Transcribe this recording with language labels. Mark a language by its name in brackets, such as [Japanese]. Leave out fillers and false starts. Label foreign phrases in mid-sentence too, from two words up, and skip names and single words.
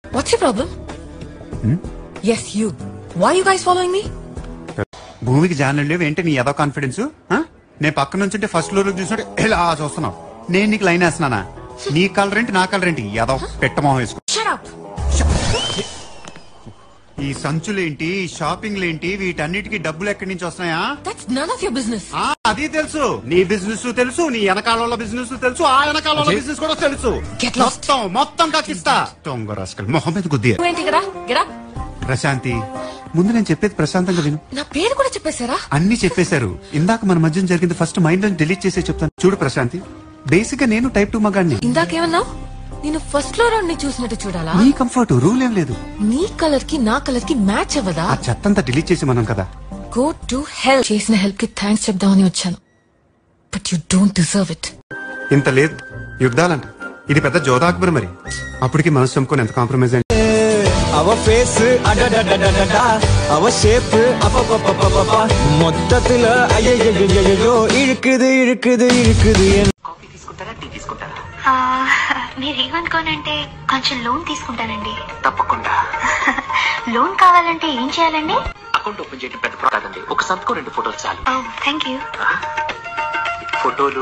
[English] What's your problem? Yes, you. Why are you guys following me? [Telugu] భూమికి జానలు లేవు ఏంటి నీ ఏదో కాన్ఫిడెన్స్? నేను పక్క నుంచి [English] first floor [Telugu] చూసినట్టు ఎలా చూస్తున్నావు? నేను నీకు లైన్ వేస్తున్నానా? నీ కలర్ ఏంటి నా కలర్ ఏంటి? ఏదో పెట్టమోహం వేసుకో. ఈ సంచులేంటి, షాపింగ్లేంటి, వీటన్నిటికీ డబ్బులు ఎక్కడి నుంచి వస్తున్నాయా? [English] That's none of your business. [Telugu] అది తెలుసు. నీ బిజినెస్ తెలుసు, నీ వెనకాల బిజినెస్ తెలుసు, ఆ వెనకాల బిజినెస్ కూడా తెలుసు. మొత్తం కక్కిస్తా. దొంగ రాస్కల్ మొహం మీద గుద్ది. ప్రశాంతి, ముందు నేను చెప్పేది ప్రశాంతంగా విను. నా పేరు కూడా చెప్పేశారా? అన్ని చెప్పేశారు. ఇందాక మన మధ్య జరిగింది [English] first mind [Telugu] లో డిలీట్ చేసే చెప్తాను. చూడు ప్రశాంతి, బేసిక్ గా నేను టైప్ 2 మగాడిని. ఇందాకేమన్నావు? నేను [English] first floor [Telugu] ని చూసినట్టు చూడాలా? నీ కంఫర్ట్ రూల్ ఏం లేదు. నీ కలర్ కి నా కలర్ కి మ్యాచ్ అవ్వదా? ఆ చెత్తంతా డిలీట్ చేసి మనం కదా. [English] go to help. [Telugu] చేసిన హెల్ప్ కి థ్యాంక్స్ చెప్దామని వచ్చాను. [English] but you don't deserve it. [Telugu] ఇంత లేదు యుద్ధాలంట. ఇది పెద్ద జోధా అక్బర్ మరి. అప్పటికి మనసు చంపుకొని ఎంత కాంప్రమైజ్ అయ్యింది. [Tamil] அவ ஃபேஸ் அடடடடடடா அவ ஷேப் அப்பப்பப்பப்பப்பா மொத்தத்துல ஐயையோ இழுக்குது [Telugu] కాఫీ తీసుకుంటారా, టీ తీసుకుంటారా? మీరేమనుకోనంటే కొంచెం లోన్ తీసుకుంటానండి. తప్పకుండా. లోన్ కావాలంటే ఏం చేయాలండి? [English] account open [Telugu] చేయడం పెద్ద కాదండి. ఒక సంతకం 2 ఫోటోలు చాలు. [English] thank you. [Telugu] ఫోటోలు